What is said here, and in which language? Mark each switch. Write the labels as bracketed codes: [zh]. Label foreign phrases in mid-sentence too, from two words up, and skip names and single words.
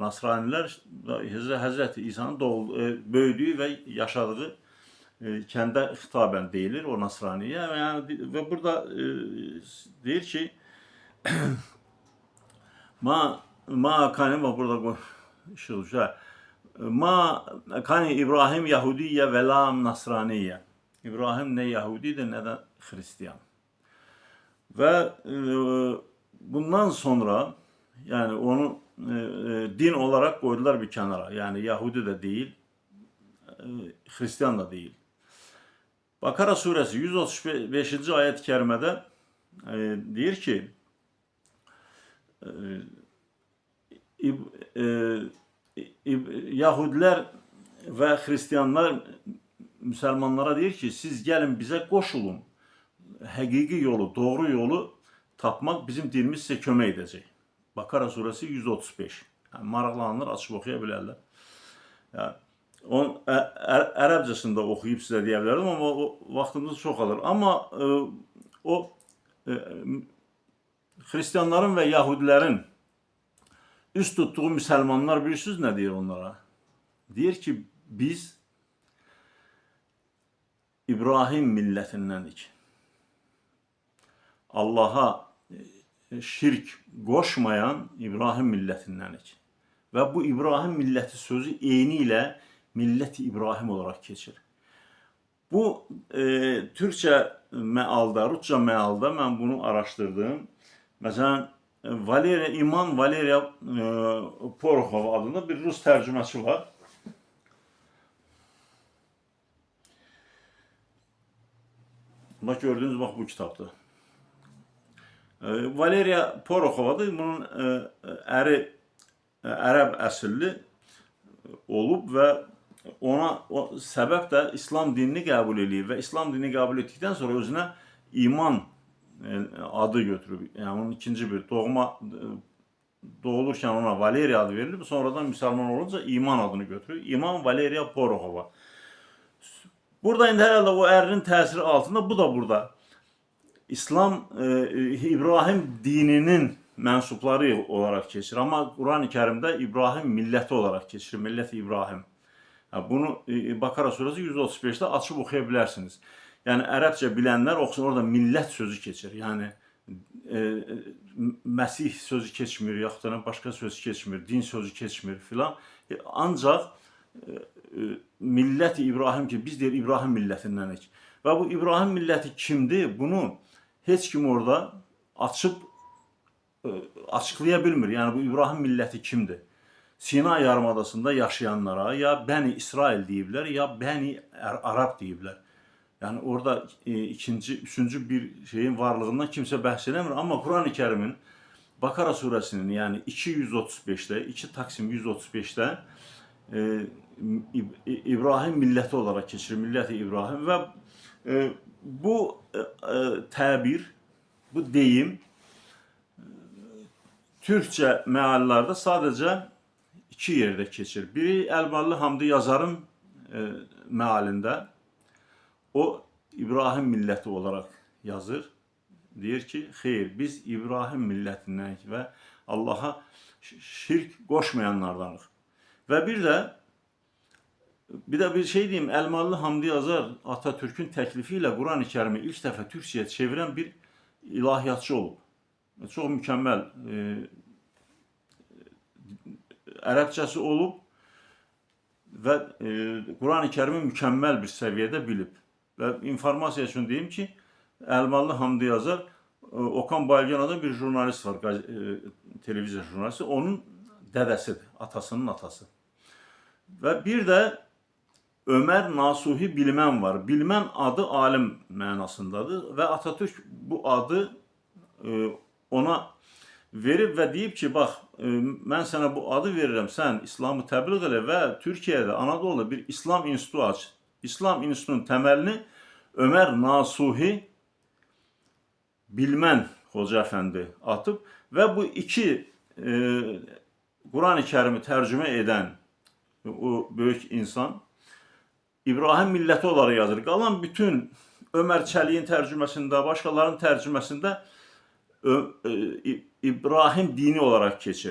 [az] Nasranilər Hazreti İsa'nın böyüdüyü və yaşadığı kəndə xitabən deyilir o Nasraniyə. Yani, və burada deyir ki [ar] ما كان [az] var burada [ar] ما كان إبراهيم يهوديا و لا نصرانيا. [tr] İbrahim ne Yahudidir ne de Hristiyan. Ve bundan sonra yani onu din olarak koydular bir kenara. Yani Yahudi de değil, Hristiyan da değil. Bakara suresi 135. ayet-i kerimede diyor ki Yahudiler ve Hristiyanlar [az] Müslümanlara deyir ki, siz gəlin bizə qoşulun. Həqiqi yolu, doğru yolu tapmaq bizim dinimiz sizə kömək edəcək. [tr] Bakara suresi 135. [az] Yani maraqlananlar açıb oxuya bilərlər. Yani, onun ərəbcəsində oxuyub sizə deyə bilərdim, amma o vaxtımız çox alır. Amma o Hristiyanların və Yahudilərin üst tutduğu Müslümanlar bilirsiniz nə deyir onlara? Deyir ki, biz İbrahim millətindenik. Allah'a şirk qoşmayan İbrahim millətindenik. [tr] Ve bu İbrahim milleti sözü eyniyle milleti İbrahim olarak geçir. Bu Türkçe mealda, Rusça mealda ben bunu araştırdım. Mesela İman Valeriya Porokhov adında bir Rus tercüməçi var. Bak gördüğünüz bak bu kitapta. Valeriya Porokhovadır. [az] Bunun əri Ərəb əsilli olub və ona o səbəb də İslam dinini qəbul eləyir və İslam dinini qəbul etdikdən sonra özünə iman adı götürüb. Yəni onun ikinci bir doğulurkən ona Valeriya adı verilib, sonradan Müslüman olunca iman adını götürüb. İman Valeriya Porokhova. Burada indi herhalde o ərinin təsiri altında bu da burada. [tr] İslam İbrahim dininin mensupları olarak geçir. Ama Kur'an-ı Kerim'de İbrahim milleti olarak geçir. Millet İbrahim. Yani bunu Bakara suresi 135'te açıp okuyabilirsiniz. [az] Yani Ərəbcə bilənlər oxusun, orada millət sözü keçir. Yəni Məsih sözü keçmir, yaxud da başqa söz keçmir, din sözü keçmir filan. Ancaq millət İbrahim ki, biz deyir İbrahim millətindenik. Və bu İbrahim milləti kimdir? Bunu heç kim orada açıb açıqlaya bilmir. Yəni bu İbrahim milləti kimdir? Sinay yarımadasında yaşayanlara ya Bəni İsrail deyiblər, ya Bəni Arab deyiblər. Yani orada ikinci, üçüncü bir şeyin varlığından kimse bəhs eləmir. [tr] Ama Kur'an-ı Kerim'in Bakara suresinin yani 235'te, 2 Taksim 135'te e, İbrahim milleti olarak geçirir. Milleti İbrahim ve bu tabir, bu deyim Türkçe meallerde sadece iki yerde geçir. Biri Elmalı Hamdi Yazar'ın mealinde. O İbrahim milleti olarak yazır. [az] Deyir ki, xeyr, biz İbrahim millətindenik ve Allah'a şirk qoşmayanlardanıq. [tr] Ve bir şey diyeyim, Elmalı Hamdi Yazar Atatürk'ün teklifiyle Kur'an-ı Kerim'i ilk defa Türkçe'ye çeviren bir ilahiyatçı olub. Çok mükemmel Ərəbcəsi olub ve Kur'an-ı Kerim'i mükemmel bir seviyede bilib. Ve informasiya üçün deyim ki, Elmalı Hamdi Yazar, Okan Bayülgen adında bir jurnalist var, televizyon jurnalisti. [az] Onun dədəsidir, atasının atası. [tr] Ve bir de Ömer Nasuhi Bilmən var. [az] Bilmən adı alim mənasındadır ve Atatürk bu adı ona verib ve deyib ki, bax, mən sənə bu adı verirəm, sən İslamı təbliğ elə və Türkiyədə, Anadolu'da bir İslam institutu aç. [tr] İslam institutunun təməlini Ömer Nasuhi Bilmən Hoca Efendi atıb ve bu iki Kur'an-ı Kerim'i tercüme eden o büyük insan İbrahim milleti olarak yazır. Qalan bütün Ömer Çelik'in tercümesinde, başkalarının tercümesinde İbrahim dini olarak geçir.